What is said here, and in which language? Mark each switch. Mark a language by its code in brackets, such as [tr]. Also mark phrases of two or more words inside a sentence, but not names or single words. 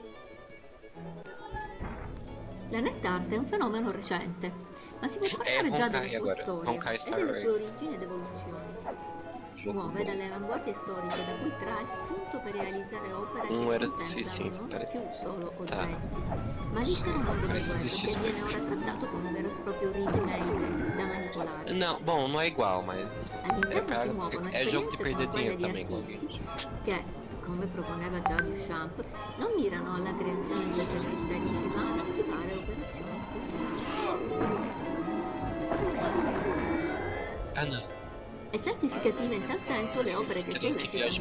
[it] La net art è un fenomeno recente, ma si può parlare già della sua [pt] agora. [it] storia [pt] Honkai [it] e [pt] Star [it] delle [pt] Rail. [it] sue origini ed evoluzioni. Muove dalle avanguardie storiche da cui trae spunto per realizzare opere che Sì, contemplano non [pt] peraí. [it] più solo [pt] Tá. [it] oggetti, ma l'intero mondo del [pt] Preciso [it] web [pt] assistir [it] che [pt] isso [it] viene ora [pt] mesmo. [it] trattato come un vero e proprio ready-made da manipolare. [pt] Não, bom, não é igual, mas é, [it] All'interno si muovono [pt] é jogo de [it] esperienze [pt] perder [it] come quelle [pt] dinheiro [it] di [pt] também, igual [it] artisti che, come proponeva già Duchamp, non mirano alla creazione di oggetti estetici ma ad attivare operazioni culturali. [pt] Ah, não. [it] Esemplificative in tal senso le opere che [pt] Teria que [it] sollecitano il